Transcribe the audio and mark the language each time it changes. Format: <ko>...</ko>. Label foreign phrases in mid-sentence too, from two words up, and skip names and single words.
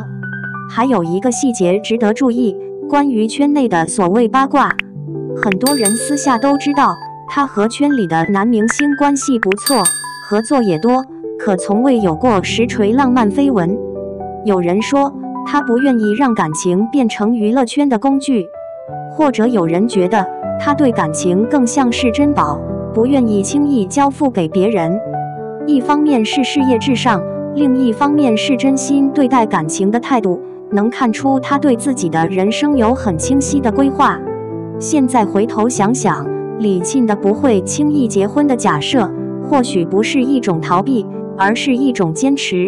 <zh>還有一個細節值得注意，關於圈內的所謂八卦，很多人私下都知道他和圈裡的男明星關係不錯，合作也多，可從未有過實錘浪漫緋聞。有人說他不願意讓感情變成娛樂圈的工具，或者有人覺得他對感情更像是珍寶，不願意輕易交付給別人。一方面是事業至上，另一方面是真心對待感情的態度，能看出他對自己的人生有很清晰的規劃。現在回頭想想，李沁的不會輕易結婚的假設，或許不是一種逃避，而是一種堅持。</zh>